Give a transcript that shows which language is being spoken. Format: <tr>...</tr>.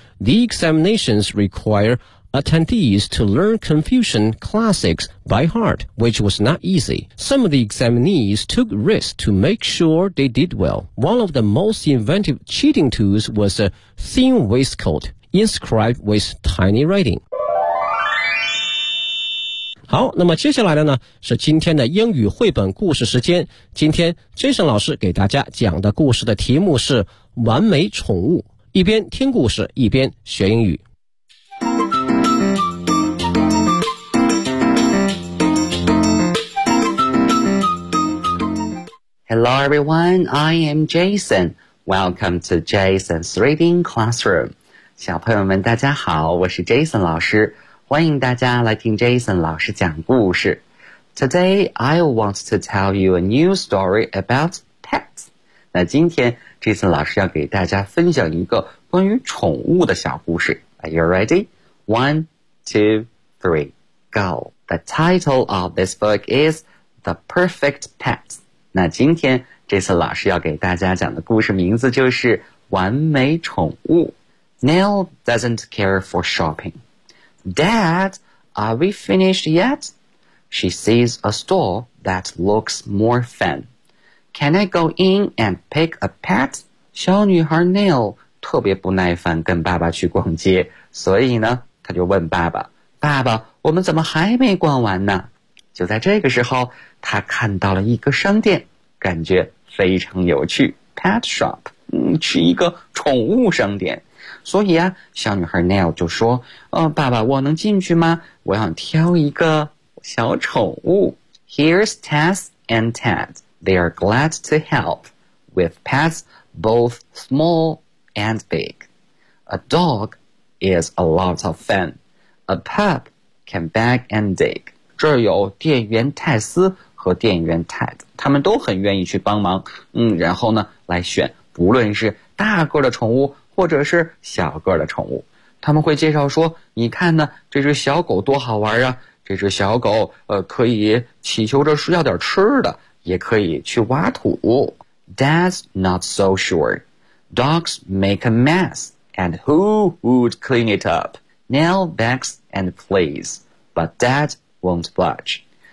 <en>The examinations require attendees to learn Confucian classics by heart, which was not easy. Some of the examinees took risks to make sure they did well. One of the most inventive cheating tools was a thin waistcoat inscribed with tiny writing.</en> <zh>好，那么接下来的呢是今天的英语绘本故事时间。今天 Jason 老师给大家讲的故事的题目是完美宠物，一边听故事一边学英语。</zh> <en>Hello everyone, I am Jason. Welcome to Jason's Reading Classroom.</en> <zh>小朋友们大家好，我是 Jason 老师，欢迎大家来听 Jason 老师讲故事。</zh> <en>Today, I want to tell you a new story about pets.</en> <zh>那今天 Jason 老师要给大家分享一个关于宠物的小故事。</zh> <en>Are you ready? One, two, three, go. The title of this book is The Perfect Pet.</en> <zh>那今天 Jason 老师要给大家讲的故事名字就是完美宠物。</zh> <en>Nell doesn't care for shopping. Dad, are we finished yet? She sees a store that looks more fun. Can I go in and pick a pet?</en> <zh>小女孩 Nell 特别不耐烦跟爸爸去逛街，所以呢，她就问爸爸，爸爸，我们怎么还没逛完呢？就在这个时候，她看到了一个商店，感觉非常有趣，</zh> <en>pet shop,</en> <zh>是一个宠物商店。所以啊，小女孩 Nell 就说，爸爸，我能进去吗？我想挑一个小宠物。</zh> <en>Here's Tess and Ted. They are glad to help with pets both small and big. A dog is a lot of fun. A pup can beg and dig.</en> <zh>这儿有店员泰斯和店员泰德，他们都很愿意去帮忙。然后呢，来选，不论是大个的宠物或者是小个的宠物。他们会介绍说，你看呢，这只小狗多好玩啊，这只小狗可以祈求着是要点吃的，也可以去挖土。</zh> <en>That's not so sure. Dogs make a mess, and who would clean it up? Nell begs and pleads, but Dad won't budge.</en>